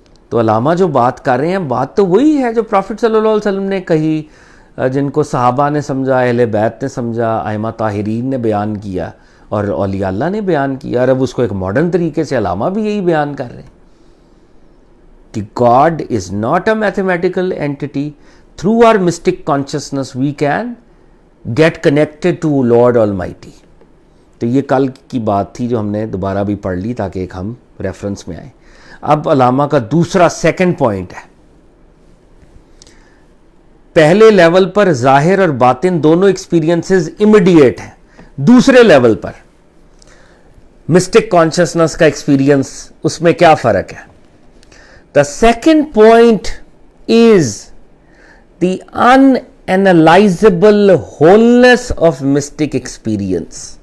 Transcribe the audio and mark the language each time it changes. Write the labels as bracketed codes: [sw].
[ur] تو علامہ جو بات کر رہے ہیں بات تو وہی ہے جو پروفٹ صلی اللہ علیہ وسلم نے کہی، جن کو صحابہ نے سمجھا، اہل بیت نے سمجھا، ائمہ طاہرین نے بیان کیا اور اولیاء اللہ نے بیان کیا. اور اب اس کو ایک ماڈرن طریقے سے علامہ بھی یہی بیان کر رہے ہیں کہ [en] God is not a mathematical entity. Through our mystic consciousness we can get connected to Lord Almighty. [ur] تو یہ کل کی بات تھی جو ہم نے دوبارہ بھی پڑھ لی تاکہ ایک ہم ریفرنس میں آئیں. اب علامہ کا دوسرا سیکنڈ پوائنٹ ہے. پہلے لیول پر ظاہر اور باطن دونوں ایکسپیرینسز امیڈیٹ ہیں. دوسرے لیول پر مسٹک کانشسنس کا ایکسپیرینس، اس میں کیا فرق ہے؟ [en] The second point is the unanalyzable wholeness of mystic experience.